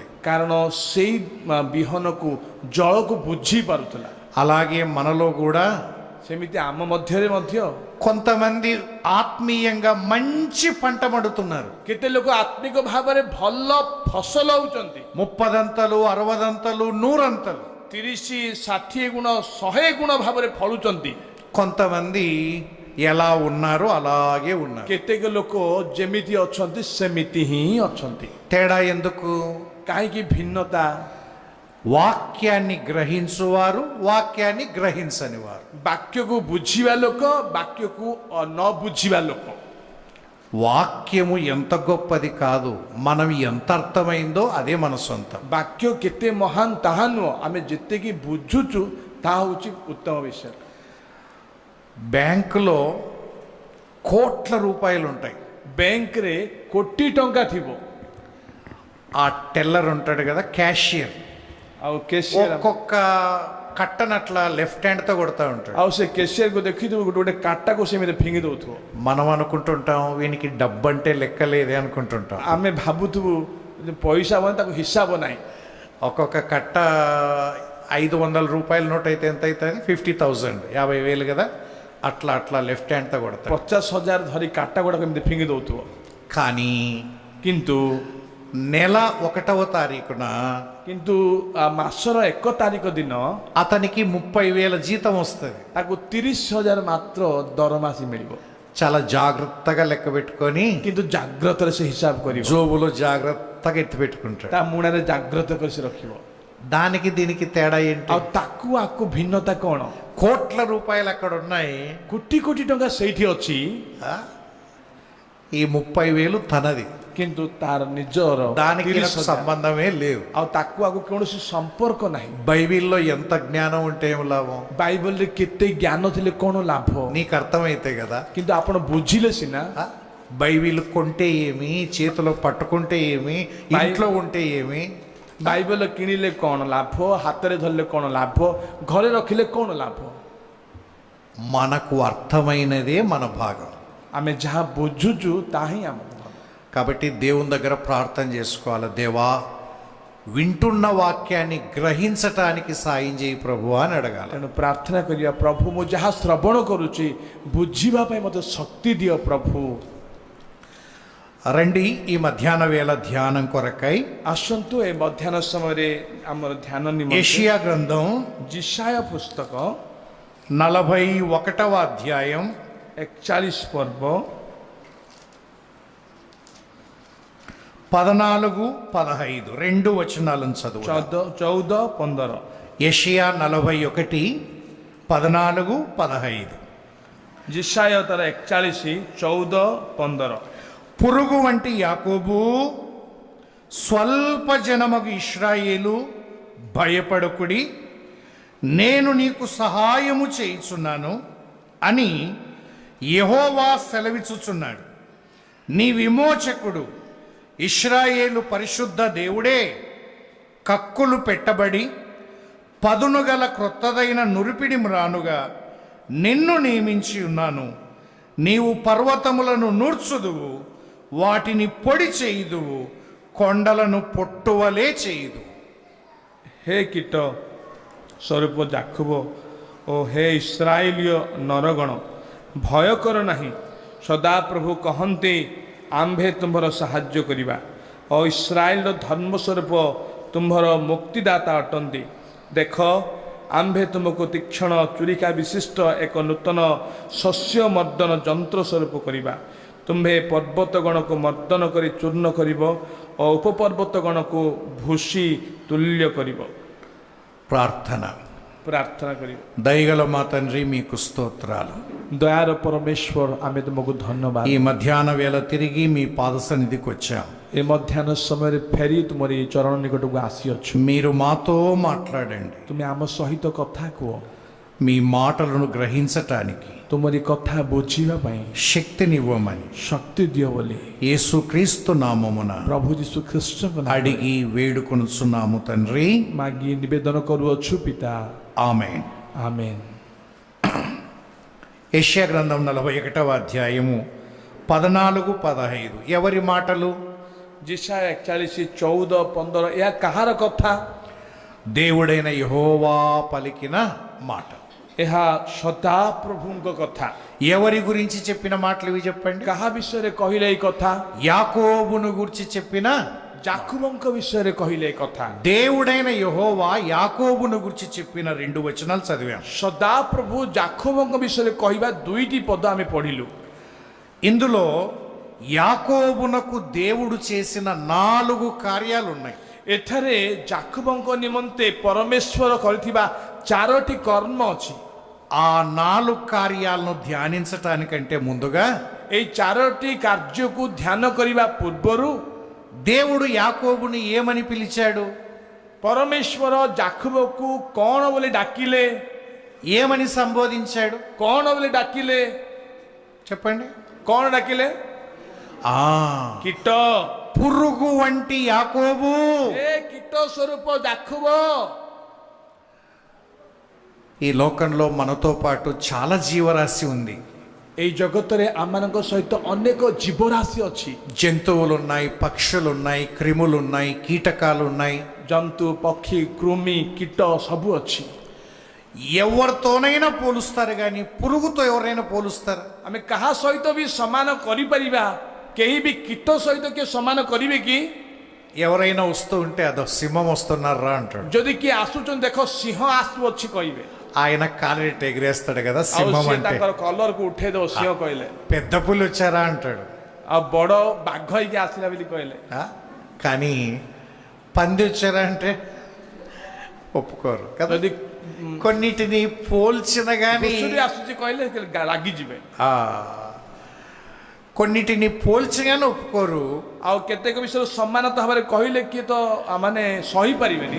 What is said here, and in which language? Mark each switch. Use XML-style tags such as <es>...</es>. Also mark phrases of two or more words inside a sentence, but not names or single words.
<or>କାରଣ ସେଇ ବିହନକୁ, ଜଳକୁ ବୁଝି ପାରୁଥିଲା।</or> <te>అలాగే మనలో కూడా</te> <or>ସେମିତି ଆମ ମଧ୍ୟରେ ମଧ୍ୟ</or> <te>కొంతమంది ఆత్మీయంగా మంచి పంట పడుతున్నారు.</te> <or>କେତେ ଲୋକ ଆତ୍ମିକ ଭାବରେ ଭଲ ଫସଲ ହଉଛନ୍ତି।</or> <te>30 దంతలు, 60 దంతలు, 100 అంతలు.</te> <or>30, 60 ଗୁଣ, 100 ଗୁଣ ଭାବରେ ଫଳୁଛନ୍ତି।</or> <te>కొంతమంది ఎలా ఉన్నారో అలాగే ఉన్నారు.</te> <or>କେତେକ ଲୋକ ଯେମିତି ଅଛନ୍ତି ସେମିତି ହିଁ ଅଛନ୍ତି।</or> <te>తేడా ఎందుకు?</te> <or>କାହିଁକି ଭିନ୍ନତା?</or> <te>వాక్యాన్ని గ్రహించువారు, వాక్యాన్ని గ్రహించని వారు.</te> <or>ବାକ୍ୟକୁ ବୁଝିବା ଲୋକ, ବାକ୍ୟକୁ ନ ବୁଝିବା ଲୋକ।</or> <te>వాక్యము ఎంత గొప్పది కాదు, మనం ఎంత అర్థమైందో అదే మన సొంతం.</te> <or>ବାକ୍ୟ କେତେ ମହାନ ତାହା ନୁହଁ, ଆମେ ଯେତିକି ବୁଝୁଛୁ ତାହା ହେଉଛି ଉତ୍ତମ ବିଷୟ।</or> <te>బ్యాంకులో కోట్ల రూపాయలు ఉంటాయి.</te> <or>ବ୍ୟାଙ୍କରେ କୋଟି ଟଙ୍କା ଥିବ,</or> <te>ఆ టెల్లర్ ఉంటాడు కదా, క్యాషియర్,</te> <or>ଆଉ କ୍ୟାସିୟର,</or> <te>ఒక్కొక్క కట్టను అట్లా</te> <en>left hand</en> <te>తో కొడతా ఉంటాడు.</te> <or>ଆଉ ସେ କ୍ୟାସିୟରକୁ ଦେଖିଥିବୁ ଗୋଟେ ଗୋଟେ କାଟାକୁ ସେମିତି ଫିଙ୍ଗି ଦଉଥିବ।</or> <te>మనం అనుకుంటుంటాం వీనికి డబ్బు అంటే లెక్కలేదే అనుకుంటుంటాం.</te> <or>ଆମେ ଭାବୁଥିବୁ ପଇସା ମାନେ ତାକୁ ହିସାବ ନାହିଁ।</or> <te>ఒక్కొక్క కట్ట 500 రూపాయల నోట్ అయితే ఎంత అవుతుంది? 50,000, 50,000 కదా. అట్లా అట్లా</te> <en>left hand</en> <te>తో కొడతాడు.</te> <or>50,000 ଧରି କାଟା ଗୁଡାକ ଏମିତି ଫିଙ୍ଗି ଦଉଥିବ।</or> <te>కానీ</te> <or>କିନ୍ତୁ</or> <te>నెల 1వ తారీఖున</te> <or>କିନ୍ତୁ ମାସର 1 ତାରିଖ ଦିନ</or> <te>అతనికి 30,000 జీతం వస్తుంది.</te> <or>ତାକୁ 30,000 ମାତ୍ର ଦରମା ମିଳିବ।</or> <te>చాలా జాగ్రత్తగా లెక్క పెట్టుకొని</te> <or>କିନ୍ତୁ ଜାଗ୍ରତରେ ସେ ହିସାବ କରିବ,</or> <te>జోబులో జాగ్రత్తగా ఎత్తి పెట్టుకుంటాడు.</te> <or>ତା ମୁଣାରେ ଜାଗ୍ରତ କରି ସେ ରଖିବ।</or> <te>దానికి దీనికి తేడా ఏంటి?</te> <or>ଆଉ ତାକୁ ଆକୁ ଭିନ୍ନତା କ'ଣ?</or> <te>కోట్ల రూపాయలు అక్కడ ఉన్నాయి,</te> <or>କୋଟି କୋଟି ଟଙ୍କା ସେଇଠି ଅଛି,</or> <te>ఆ? ఈ 30,000 తనది,</te> <or>କିନ୍ତୁ ତାର ନିଜର</or> <te>దానికి 30,000 సంబంధమే లేవు.</te> <or>ଆଉ ତାକୁ ଆଗକୁ କୌଣସି ସମ୍ପର୍କ ନାହିଁ।</or> <te>బైబిల్లో ఎంత జ్ఞానం ఉంటే ఏం లాభం?</te> <or>ବାଇବଲରେ କେତେ ଜ୍ଞାନ ଥିଲେ କ'ଣ ଲାଭ?</or> <te>నీకు అర్థమైతే కదా.</te> <or>କିନ୍ତୁ ଆପଣ ବୁଝିଲେ ସିନା।</or> <te>బైబిల్ కొంటే ఏమి, చేతిలో పట్టుకుంటే ఏమి, ఇంట్లో ఉంటే ఏమి?</te> <or>ବାଇବଲ କିଣିଲେ କ'ଣ ଲାଭ, ହାତରେ ଧରିଲେ କ'ଣ ଲାଭ, ଘରେ ରଖିଲେ କ'ଣ ଲାଭ?</or> <te>మనకు అర్థమైనదే మన భాగం.</te> <or>ଆମେ ଯାହା ବୁଝୁଛୁ ତାହା ହିଁ ଆମ ଭାଗ।</or> <te>కాబట్టి దేవుని దగ్గర ప్రార్థన చేసుకోవాలి. దేవా, వింటున్న వాక్యాన్ని గ్రహించటానికి సాయం చేయి ప్రభు అని అడగాలి.</te> <or>ତେଣୁ ପ୍ରାର୍ଥନା କରିବା, ପ୍ରଭୁ ମୁଁ ଯାହା ଶ୍ରବଣ କରୁଛି ବୁଝିବା ପାଇଁ ମୋତେ ଶକ୍ତି ଦିଅ ପ୍ରଭୁ।</or> <te>రండి ఈ మధ్యాహ్న వేళ ధ్యానం కొరకై</te> <or>ଆସନ୍ତୁ ଏ ମଧ୍ୟାହ୍ନ ସମୟରେ ଆମର ଧ୍ୟାନ ନିମନ୍ତେ</or> <te>యెషయా గ్రంథం</te> <or>ଜିସାୟ ପୁସ୍ତକ</or> <te>41వ అధ్యాయం</te> <or>41 ପର୍ବ</or> <te>14-15 రెండు వచనాలను చదువు. 14-15 యెషయా 41:14-15.</te> <or>ଜିସାୟ ତାର 41-14</or> <te>పురుగు వంటి యాకోబు, స్వల్ప జనమగు ఇశ్రాయేలు, భయపడకుడి, నేను నీకు సహాయము చేయుచున్నాను అని యెహోవా సెలవిచ్చుచున్నాడు. నీ విమోచకుడు ఇశ్రాయేలు పరిశుద్ధ దేవుడే కక్కులు పెట్టబడి పదునుగల క్రొత్తదైన నురిపిడి మ్రానుగా నిన్ను నియమించి ఉన్నాను. నీవు పర్వతములను నూర్చుదువు, వాటిని పొడి చేయుదువు, కొండలను పొట్టువలే చేయుదు.</te> <or>ହେ କୀଟ ସ୍ୱରୂପ ଜାକୁବ ଓ ହେ ଇସ୍ରାଏଲୀୟ ନରଗଣ, ଭୟ କର ନାହିଁ। ସଦାପ୍ରଭୁ କହନ୍ତି, ଆମ୍ଭେ ତୁମ୍ଭର ସାହାଯ୍ୟ କରିବା ଓ ଇସ୍ରାଏଲର ଧର୍ମ ସ୍ୱରୂପ ତୁମ୍ଭର ମୁକ୍ତିଦାତା ଅଟନ୍ତି। ଦେଖ, ଆମ୍ଭେ ତୁମକୁ ତୀକ୍ଷ୍ଣ ଚୁରିକା ବିଶିଷ୍ଟ ଏକ ନୂତନ ଶସ୍ୟ ମର୍ଦ୍ଦନ ଯନ୍ତ୍ର ସ୍ୱରୂପ କରିବା। ତୁମ୍ଭେ ପର୍ବତଗଣକୁ ମର୍ଦ୍ଦନ କରି ଚୂର୍ଣ୍ଣ କରିବ ଓ ଉପପର୍ବତଗଣକୁ ଭୂଷି ତୁଲ୍ୟ କରିବ।</or> <te>ప్రార్థన.</te> <or>ପ୍ରାର୍ଥନା କରିବ।</or> <te>దయగల మా తండ్రి, మీకు స్తోత్రాలు.</te> <or>ଦୟାର ପରମେଶ୍ୱର, ଆମେ ତୁମକୁ ଧନ୍ୟବାଦ।</or> <te>ఈ మధ్యాహ్న వేళ తిరిగి మీ పాద సన్నిధికి వచ్చాం.</te> <or>ଏ ମଧ୍ୟାହ୍ନ ସମୟରେ ଫେରି ତୁମର ଏ ଚରଣ ନିକଟକୁ ଆସିଅଛୁ।</or> <te>మీరు మాతో మాట్లాడండి.</te> <or>ତୁମେ ଆମ ସହିତ କଥା କୁହ।</or> <te>మీ మాటలను గ్రహించటానికి</te> <or>ତୁମରି କଥା ବୁଝିବା ପାଇଁ</or> <te>శక్తినివ్వమని</te> <or>ଶକ୍ତି ଦିଅ ବୋଲି</or> <te>యేసుక్రీస్తు నామమున</te> <or>ପ୍ରଭୁ ଯୀଶୁ ଖ୍ରୀଷ୍ଟଙ୍କ ନାମରେ</or> <te>అడిగి వేడుకొనుచున్నాము తండ్రి.</te> <or>ମାଗି ନିବେଦନ କରୁଅଛୁ ପିତା।</or> <te>ఆమేన్.</te> <or>ఆమେନ୍।</or> <te>యెషయా గ్రంథం 41వ అధ్యాయము 14-15. ఎవరి మాటలు?</te> <or>ଜିସାୟ 41-14 ଏହା କାହାର କଥା?</or> <te>దేవుడైన యెహోవా పలికిన మాట.</te> <or>ଏହା ସଦାପ୍ରଭୁଙ୍କ କଥା।</or> <te>ఎవరి గురించి చెప్పిన మాటలు ఇవి చెప్పండి.</te> <or>କାହା ବିଷୟରେ କହିଲେ ଏଇ କଥା?</or> <te>యాకోబును గురించి చెప్పిన,</te> <or>ଜାକୁବଙ୍କ ବିଷୟରେ କହିଲେ ଏ କଥା।</or> <te>దేవుడైన యెహోవా యాకోబును గురించి చెప్పిన 2 వచనాలు చదివాం.</te> <or>ସଦାପ୍ରଭୁ ଜାକୁବଙ୍କ ବିଷୟରେ କହିବା 2ଟି ପଦ ଆମେ ପଢିଲୁ।</or> <te>ఇందులో యాకోబునకు దేవుడు చేసిన 4 కార్యాలు ఉన్నాయి.</te> <or>ଏଠାରେ ଜାକୁବଙ୍କ ନିମନ୍ତେ ପରମେଶ୍ୱର କରିଥିବା 4ଟି କର୍ମ ଅଛି।</or> <te>ఆ 4 కార్యాలను ధ్యానించటానికంటే ముందుగా</te> <or>ଏଇ 4ଟି କାର୍ଯ୍ୟକୁ ଧ୍ୟାନ କରିବା ପୂର୍ବରୁ</or> <te>దేవుడు యాకోబుని ఏమని పిలిచాడు?</te> <or>ପରମେଶ୍ୱର ଜାକୁବକୁ କ'ଣ ବୋଲି ଡାକିଲେ?</or> <te>ఏమని సంబోధించాడు?</te> <or>କ'ଣ ବୋଲି ଡାକିଲେ?</or> <te>చెప్పండి.</te> <or>କ'ଣ ଡାକିଲେ? କୀଟ,</or> <te>పురుగు వంటి యాకోబు.</te> <or>ఏ କୀଟ ସ୍ୱରୂପ ଜାକୁବ।</or> <te>ఈ లోకంలో మనతో పాటు చాలా జీవరాశి ఉంది.</te> <or>ଏଇ ଜଗତରେ ଆମମାନଙ୍କ ସହିତ ଅନେକ ଜୀବରାଶି ଅଛି।</or> <te>జంతువులు ఉన్నాయి, పక్షులు ఉన్నాయి, క్రిములు ఉన్నాయి, కీటకాలు ఉన్నాయి.</te> <or>ଜନ୍ତୁ, ପକ୍ଷୀ, କୃମି, କୀଟ ସବୁ ଅଛି।</or> <te>ఎవరితోనైనా పోలుస్తారు కానీ పురుగుతో ఎవరైనా పోలుస్తారా?</te> <or>ଆମେ କାହା ସହିତ ବି ସମାନ କରିପାରିବା, କେହି ବି କୀଟ ସହିତ କିଏ ସମାନ କରିବେ କି?</or> <te>ఎవరైనా వస్తూ ఉంటే అదో సింహం వస్తున్నారా అంటాడు.</te> <or>ଯଦି କିଏ ଆସୁଛନ୍ତି, ଦେଖ ସିଂହ ଆସୁଅଛି କହିବେ,</or> <te>ఆయన కాలెట్ ఎగిరేస్తాడు కదా</te> <or>ଆଉ</or> <te>సింహం</te> <or>ସିଏ</or> <te>అంటే.</te> <or>ତାଙ୍କର କଲରକୁ ଉଠେଇ ଦେବ ସିଂହ କହିଲେ,</or> <te>పెద్ద పులి వచ్చారా అంటాడు.</te> <or>ଆଉ ବଡ ବାଘ ହେଇକି ଆସିଲା ବୋଲି କହିଲେ।</or> <te>కానీ పంది వచ్చారా అంటే ఒప్పుకోరు కదా.</te> <or>ଯଦି</or> <te>కొన్నిటిని పోల్చిన గాని</te> <or>ଘୁଷୁରୀ ଆସୁଛି କହିଲେ ରାଗିଯିବେ।</or> <te>కొన్నిటిని పోల్చగానే ఒప్పుకోరు.</te> <or>ଆଉ କେତେକ ବିଷୟରେ ସମାନତା ଭାବରେ କହିଲେ କିଏ ତ ମାନେ ସହିପାରିବେନି।</or>